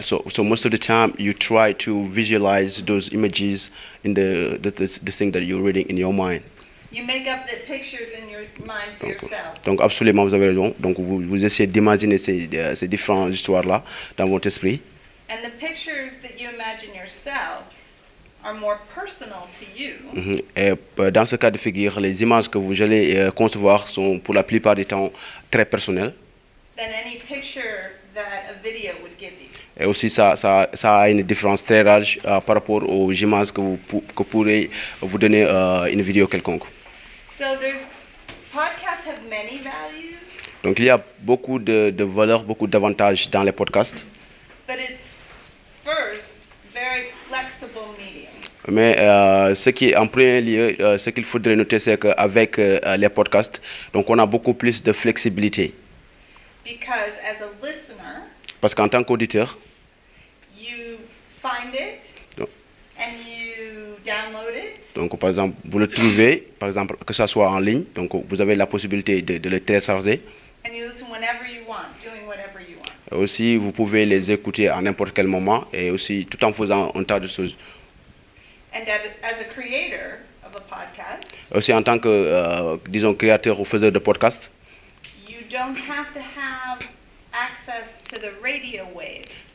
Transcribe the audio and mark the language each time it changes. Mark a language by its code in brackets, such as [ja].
[en] So most of the time, you try to visualize those images in the thing that you're reading in your mind. You make up the pictures in your mind for yourself. [fr] Donc absolument, vous avez raison. Donc vous essayez d'imaginer ces différentes histoires-là dans votre esprit. [en] And the pictures that you imagine yourself are more personal to you. [fr] Et dans ce cas de figure, les images que vous allez concevoir sont pour la plupart du temps très personnelles. [en] Than any picture that a video would give you. [fr] Et aussi, ça a une différence très large par rapport aux images que pourrait vous donner une vidéo quelconque. [en] So podcasts have many values. [fr] Donc il y a beaucoup de valeurs, beaucoup d'avantages dans les podcasts. [en] But it's first very flexible medium. [fr] Mais ce qui, en premier lieu, ce qu'il faudrait noter, c'est qu'avec les podcasts, donc on a beaucoup plus de flexibilité. [en] Because as a listener, [fr] parce qu'en tant qu'auditeur, [en] you find it [fr] donc, [en] and you download it. [fr] Donc, par exemple, vous le trouvez, par exemple, que ça soit en ligne, donc vous avez la possibilité de le télécharger. [en] And you listen whenever you want, doing whatever you want. [fr] Et aussi, vous pouvez les écouter à n'importe quel moment et aussi tout en faisant un tas de choses. [en] And as a creator of a podcast, [fr] Aussi, en tant que, disons, créateur ou faiseur de podcast, [en] you don't have to have access to the radio waves.